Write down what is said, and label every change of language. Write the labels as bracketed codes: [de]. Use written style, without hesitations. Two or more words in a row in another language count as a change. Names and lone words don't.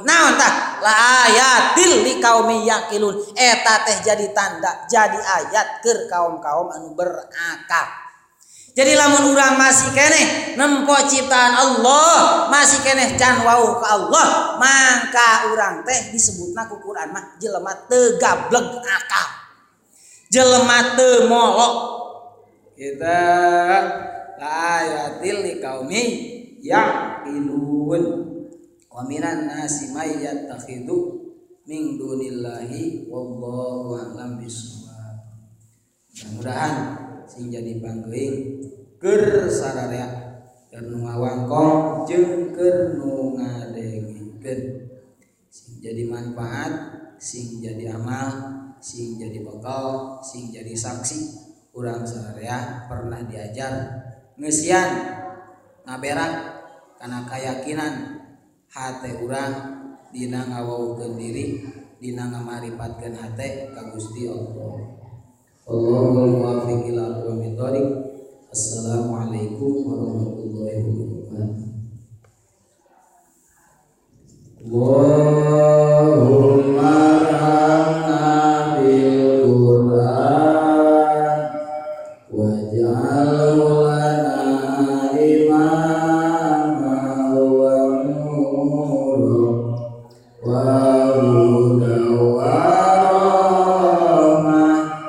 [su] Naon tah [ar] لآيات لقوم يعقلون [su] eta teh jadi tanda jadi ayat keur kaum-kaum anu berakal. Jadi lamun urang masih keneh nempo ciptaan Allah masih keneh can wauh ka Allah mangka urang teh disebutna ku Quran mah jelema teu gableg akal jelema teu molok kita [ar] آيات لقوم يعقلون. ومن الناس من يتخذ من دون الله والله أعلم بالصواب. [su] Mudah-mudahan sing jadi panggeuing keur sararea keur nu ngawangkong jeung keur nu ngadengikeun sing jadi manfaat sing jadi amal sing jadi bekal sing jadi saksi urang sararea pernah diajar ngeusian ngaberak kana kayakinan hate urang dina ngawauhkeun diri dina ngamarifatkeun hate ka Gusti Allah. [ar] اللهم موفق إلى أقوم الطريق. السلام عليكم ورحمة الله وبركاته. اللهم ارحمنا بالقرآن واجعل لنا إماما ونورا وهدى ورحمة.